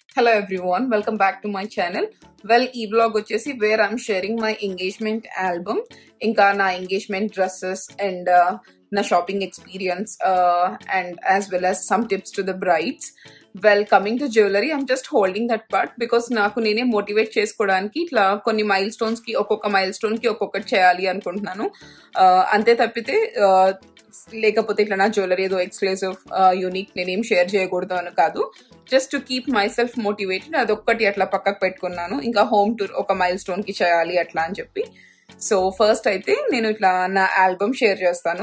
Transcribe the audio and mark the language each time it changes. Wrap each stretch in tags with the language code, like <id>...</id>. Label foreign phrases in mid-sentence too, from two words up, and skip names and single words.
<en>Hello everyone, welcome back to my channel. Well,</en> <te>ఈ వ్లాగ్ వచ్చేసి</te> <en>where I'm sharing my engagement album,</en> <te>ఇంకా నా</te> <en>engagement dresses and na shopping experience and as well as some tips to the brides. Well, coming to jewelry, I'm just holding that part because</en> <te>నాకు నేనే మోటివేట్ చేసుకోడానికి ఇట్లా కొన్ని మైల్‌స్టోన్స్ కి ఒక్కొక్క మైల్‌స్టోన్ కి ఒక్కొక్కటి చేయాలి అనుకుంటున్నాను. అంటే తప్పితే లేకపోతే ఇట్లా నా జ్యువెలరీ ఏదో</te> <en>exclusive unique</en> <te>నేనేం షేర్ చేయకూడదు అని కాదు,</te> <en>just to keep myself motivated</en> <te>అదొక్కటి అట్లా పక్కకు పెట్టుకున్నాను. ఇంకా</te> <en>home tour</en> <te>ఒక మైల్ స్టోన్ కి చేయాలి అట్లా అని చెప్పి.</te> <en>so first</en> <te>అయితే నేను ఇట్లా నా ఆల్బమ్ షేర్ చేస్తాను.</te>